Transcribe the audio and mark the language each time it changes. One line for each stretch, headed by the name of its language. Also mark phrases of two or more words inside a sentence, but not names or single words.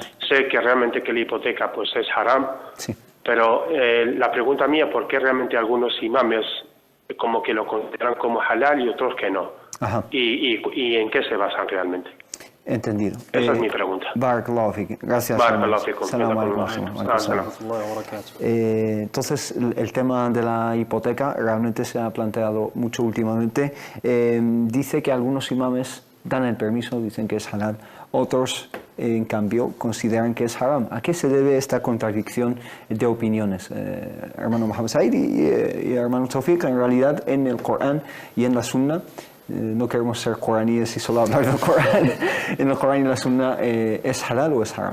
Spanish: Sé que realmente que la hipoteca pues es haram, pero la pregunta mía, ¿por qué realmente algunos imames como que lo consideran como halal y otros que no? Ajá. ¿Y en qué se basan realmente? Entendido. Esa es mi pregunta.
Arabic: بارك الله فيك. Gracias. بارك الله فيكم. سلام عليكم.
Spanish: Entonces, el tema de la hipoteca realmente se ha planteado mucho últimamente. Dice que algunos imames dan el permiso, dicen que es halal. Otros, en cambio, consideran que es haram. ¿A qué se debe esta contradicción de opiniones? Hermano Mohamed Said y hermano Tawfiq, en realidad en el Corán y en la Sunna, no queremos ser coraníes y solo hablar del Corán, en el Corán y la Sunna, ¿es halal o es haram?